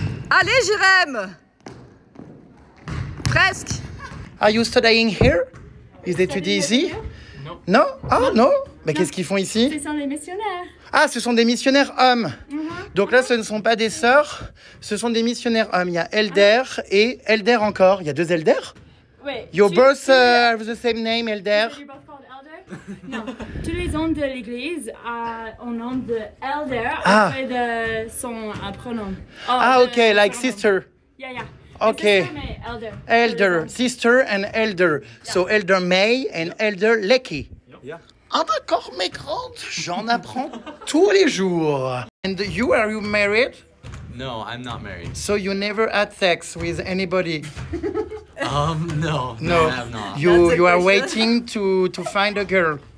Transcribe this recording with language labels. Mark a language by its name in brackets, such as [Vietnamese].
[French] Allez, Jérém. Presque. [English] Are you studying here? Is it too easy? [French] Non. Non? Ah non? Mais qu'est-ce qu'ils font ici? Ce sont les missionnaires. Ah, ce sont des missionnaires hommes. Donc là, ce ne sont pas des sœurs, ce sont des missionnaires hommes. Il y a Elder et Elder encore. Il y a 2 Elder? Oui. [English] Your both have the same name, Elder? [French] Non, tous les hommes de l'église ont nom de elder Ah. après de son pronom. [English] Ah, ok, like sister. Yeah. Okay. [French] Sister, mais elder. [English] Elder, sister and elder. So Elder May and Elder Lecky. Yeah. [French] Ah d'accord, mes grandes, j'en apprends tous les jours. [English] And are you married? No, I'm not married. So you never had sex with anybody? No. No. I have not. You are waiting to find a girl,